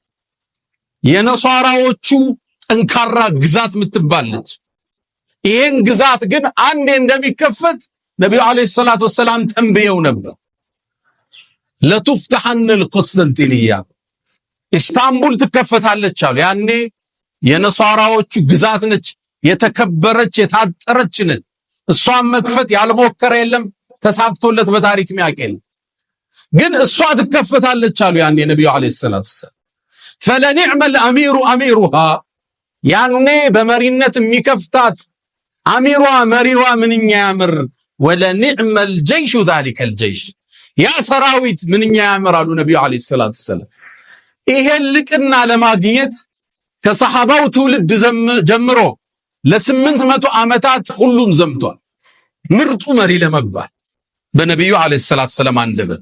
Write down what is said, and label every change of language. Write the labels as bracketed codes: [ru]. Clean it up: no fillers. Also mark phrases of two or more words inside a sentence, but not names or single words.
[am] የነሷራዎቹ ጠንካራ ግዛት የምትባለች። ይሄን ግዛት ግን አንዴ እንደሚከፈት ነብዩ [ar] عليه الصلاة والسلام [am] ተንብየው ነበር። [ar] لتفتحن القسطنطينية [am] ኢስታንቡል ትከፈታለች አሉ። ያኔ የነሷራዎቹ ግዛት ነች፣ የተከበረች የታጠረች ነች። እሷን መክፈት ያልሞከረ የለም፣ ተሳክቶለት በታሪክ የሚያቀል ግን እሷ ትከፈታለች አሉ ያኔ ነብዩ [ar] عليه الصلاة والسلام። فلنعم الامير اميرها፣ [am] ያኔ በመሪነት የሚከፍታት አሚሯ መሪዋ ምንኛ ያምር። [ar] ولنعم الجيش ذلك الجيش፣ [am] ያ ሰራዊት ምንኛ ያምራሉ ነብዩ አለይሂ [ar] الصلاة والسلام። [am] ይሄን ልቅና ለማግኘት ከሰሃባው ትውልድ ጀምሮ ለ800 ዓመታት ሁሉም ዘምቷል። ምርጡ መሪ ለመባል በነብዩ [ar] عليه الصلاة والسلام [am] አንደበት